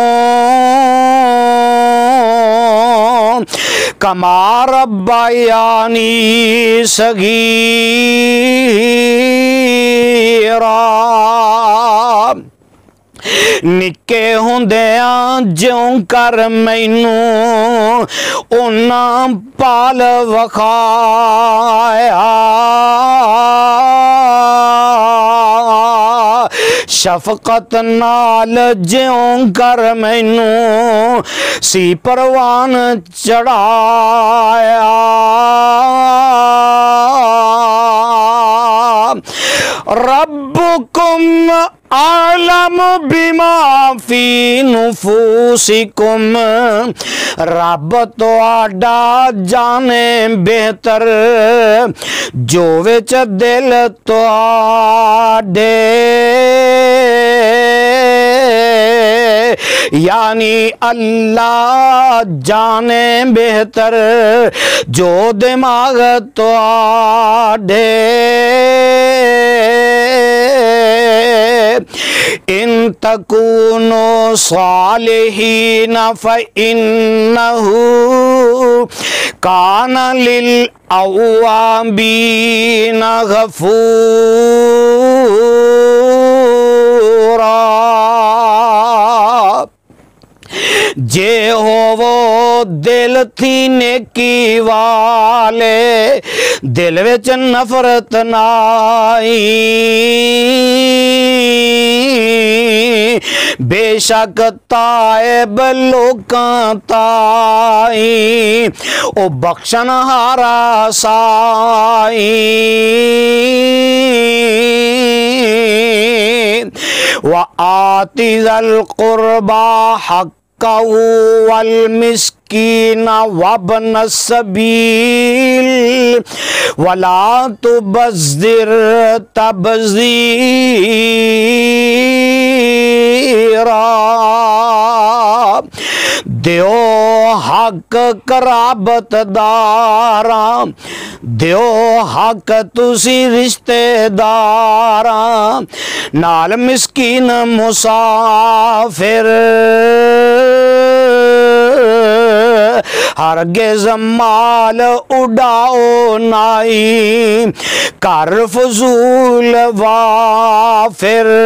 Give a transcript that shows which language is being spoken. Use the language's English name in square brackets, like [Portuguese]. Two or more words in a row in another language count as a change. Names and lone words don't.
[Arabic] کما ربیانی صغیرا، [Punjabi] نکے ہوندیاں جوں کر مینوں انہاں پال وکھایا، شفقت نال جوں کر مینوں سی پروان چڑھایا، [Arabic] ربکم اعلم بما فی نفوسکم، [Punjabi] رب تہاڈا جانے بہتر جو وچ دل تہاڈے، یعنی اللہ جانے بہتر جو دماغ تہاڈے، [Arabic] ان تکونوا صالحین فإنہ کان للأوابین غفورا، [Punjabi] جے ہو وہ دل تھی نیکی والے، دل وچ نفرت نائی، بے شک تائب لوکاں تائیں او بخشن ہارا سائیں، [Arabic] وآتِ ذا القربى حقہ والمسکین وابن السبیل ولا تبذر تبذیرا، [Punjabi] دیو حق قرابت داراں، دیو حق تسی رشتے داراں، نال مسکین مسافر، ہرگز مال اڑاؤ نائی کر فضول وافر